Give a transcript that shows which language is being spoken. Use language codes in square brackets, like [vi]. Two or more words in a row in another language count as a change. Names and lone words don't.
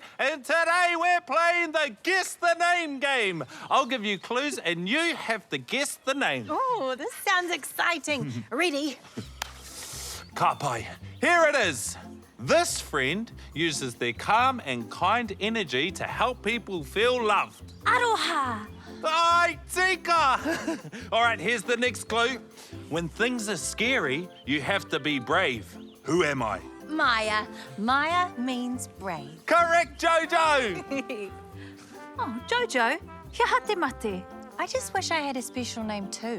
[en] And today we're playing the Guess the Name game. I'll give you clues and you have to guess the name. Oh, this sounds exciting. Ready? Kapai, here it is. This friend uses their calm and kind energy to help people feel loved. Aroha. [mi] Ai, tika! [en] All right, here's the next clue. When things are scary, you have to be brave. Who am I? Maya. Maya means brave. Correct, Jojo! Oh, Jojo, [mi] kia hate mate. [en] I just wish I had a special name too.